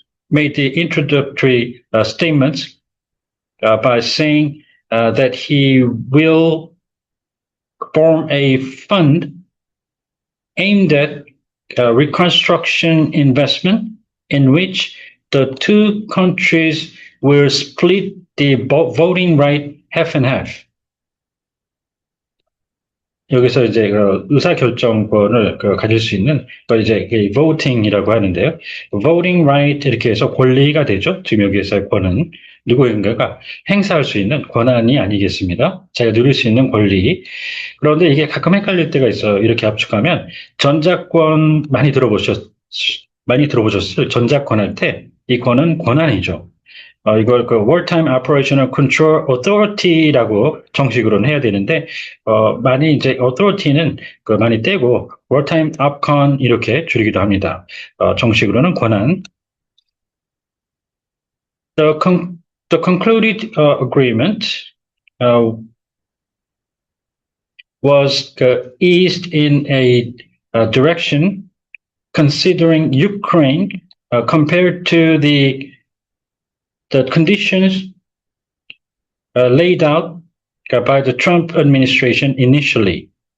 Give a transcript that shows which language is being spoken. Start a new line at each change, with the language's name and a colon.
English: made the introductory statements by saying that he will form a fund aimed at reconstruction investment in which the two countries will split the voting right half and half.
Korean: 여기서 이제 의사결정권을 가질 수 있는 걸 이제 voting이라고 하는데요. voting right 이렇게 해서 권리가 되죠. 지금 여기에서의 권은 누구인가가 행사할 수 있는 권한이 아니겠습니다. 자기가 누릴 수 있는 권리. 그런데 이게 가끔 헷갈릴 때가 있어요. 이렇게 압축하면 전자권 많이 들어보셨을 전자권 할 때 이 권은 권한이죠. 이걸 Wartime Operational Control Authority라고 정식으로는 해야 되는데, 많이 이제 authority는 많이 떼고 Wartime OPCON 이렇게 줄이기도 합니다. 정식으로는 권한.
English: The concluded agreement was eased in a direction considering Ukraine compared to the conditions laid out by the Trump administration initially.